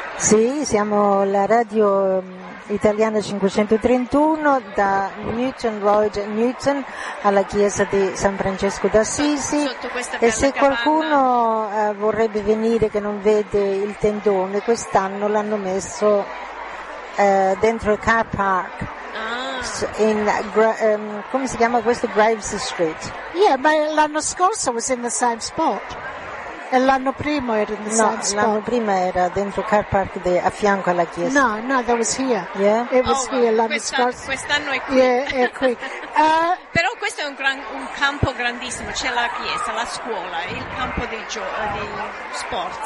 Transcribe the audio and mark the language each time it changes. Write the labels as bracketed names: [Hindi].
[Italian] Sì, siamo la radio italiana 531 da Newton Road, Newton, alla chiesa di San Francesco d'Assisi. E se qualcuno vorrebbe venire che non vede il tendone, quest'anno l'hanno messo dentro il car park. Come si chiama questo? Graves Street. [English] Yeah, [Italian] ma l'anno scorso [English] was in the same spot. [Italian] E l'anno prima era [English] in the same spot. [Italian] No, l'anno prima era dentro il car park a fianco alla chiesa. [English] No, that was here. Yeah? It was here [Italian] l'anno scorso. Quest'anno è qui. [English] Yeah, [Italian] è qui. Però questo è un campo grandissimo. C'è la chiesa, la scuola, il campo dei sport.